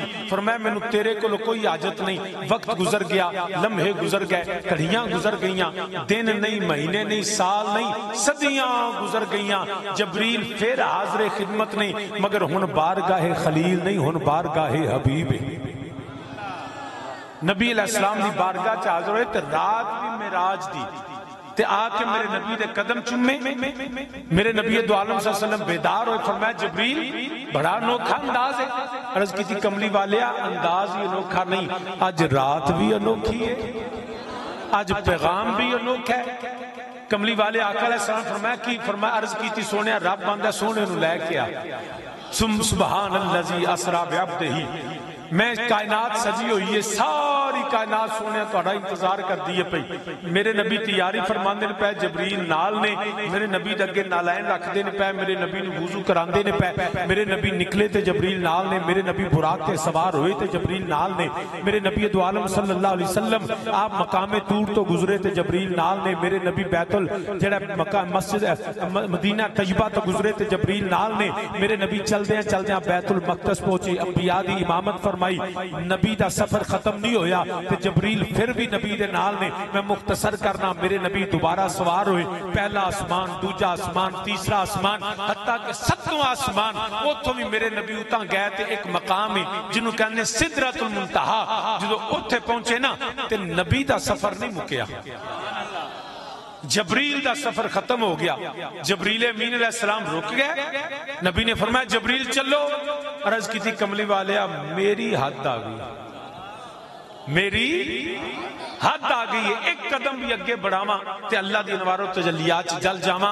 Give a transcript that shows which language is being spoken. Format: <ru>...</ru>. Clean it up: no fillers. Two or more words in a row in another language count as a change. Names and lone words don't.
<pa>فرمایا مینو تیرے کو کوئی حاجت نہیں۔ وقت گزر گیا، لمحے گزر گئے، گھڑیاں گزر گئیاں، دن نہیں، مہینے نہیں، سال نہیں، صدیاں گزر گئیاں۔ جبریل پھر حاضر خدمت نہیں، مگر ہن بارگاہ خلیل نہیں، ہن بارگاہ حبیب ہے۔ نبی علیہ السلام دی بارگاہ چ حاضر ہوئے تے رات بھی معراج دی تے آ کے میرے نبی دے قدم چومے۔ میرے نبی دو عالم</pa> <ar>صلی اللہ علیہ وسلم</ar> <pa>بیدار ہوئے، فرمایا جبریل بڑا انوکھا انداز ہے۔ عرض کی تھی کملی والیا انداز ہی انوکھا نہیں، آج رات بھی انوکھی ہے، آج پیغام بھی انوکھا ہے۔ کملی والے آقا علیہ السلام فرمایا کی فرمایا عرض کی تھی سونے رب بندہ سونے نو لے کے آ</pa> <ar>سبحان اللذی اسرا بعبدہ۔</ar> <pa>میں کائنات سجی ہوئی ہے، ساری کائنات سونے توڑا انتظار کر دیئے پئی۔ میرے نبی تیاری فرمان دینے پہ جبریل نال نے، میرے نبی دگے نالائن رکھ دینے پہ، میرے نبی نے وضو کران دینے پہ، میرے نبی نکلے تے جبریل نال نے، میرے نبی براق تے سوار ہوئے تے جبریل نال نے، میرے نبی دو عالم</pa> <ar>صلی اللہ علیہ وسلم</ar> <pa>آپ مقام طور تو گزرے تے جبریل نال نے، میرے نبی بیت جڑا مقام مسجد مدینہ طیبہ تو گزرے تے جبریل نال نے، میرے نبی چل دیں بیت المقدس پہنچے، انبیاء دی امامت فرمائی۔ نبی دا سفر ختم نہیں ہویا تے جبریل پھر بھی نبی دے نال نے۔ میں مختصر کرنا، میرے نبی دوبارہ سوار ہوئے، پہلا آسمان، دوجا آسمان، تیسرا آسمان، حتیٰ کہ ستواں آسمان، وہ تو بھی میرے نبی اتاں گئے تے ایک مقام ہے جنہوں کہنے سدرۃ المنتہا، جدو اتھے پہنچے نا تے نبی دا سفر نہیں مکیا، جبریل دا سفر ختم ہو گیا۔ جبریل امین علیہ السلام رک گئے، نبی نے فرمایا جبریل چلو۔ عرض کی تھی کملی والیا میری حد آ گئی، میری حد آ گئی ہے، ایک قدم بھی اگے بڑھاواں تے اللہ دی انوار و تجلیات جل جاواں۔</pa>